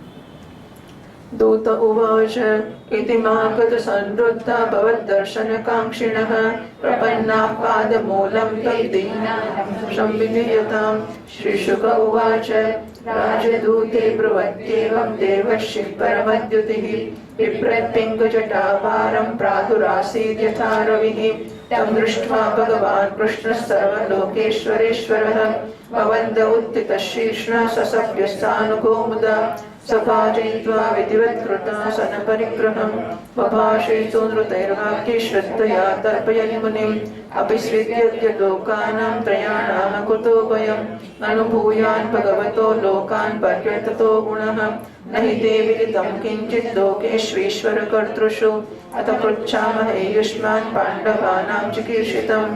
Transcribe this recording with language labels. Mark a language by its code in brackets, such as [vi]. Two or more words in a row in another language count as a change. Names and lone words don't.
[sa] દૂત ઉવાચ ઇતિ માગત સંવૃત્તા ભવદ્દર્શનકાંક્ષિણઃ પ્રપન્નાઃ પાદમૂલં તદ્દીનાં સંવિધીયતાम्. શ્રીશુક ઉવાચ રાજદૂતે બ્રુવत्येवं દેવર્ષિः પરમદ્યુતિः વિપ્રત્પિङ्ગજટાભારं પ્રાદુરાसीद् यथा रविः. तं दृष्ट्वा भगवान् कृष्णः सर्वलोकेश्वरेश्वरः भवन्त उत्थितशीर्ष्णः ससभ्यस्थानुगोमुदा सभाजयित्वा विधिवत्कृता सनपरिग्रहं बभाषेतु नृतैर्वाक्ये श्रद्धया तर्पयन् मुनिम् अभिस्विद्यद्य लोकानां त्रयाणां कुतो भयम् अनुभूयान् भगवतो लोकान् पर्यटतो गुणः नहि ते विदितं किञ्चित् लोकेष्वीश्वरकर्तृषु अथ पृच्छामहे युष्मान् पाण्डवानां चिकीर्षितम्.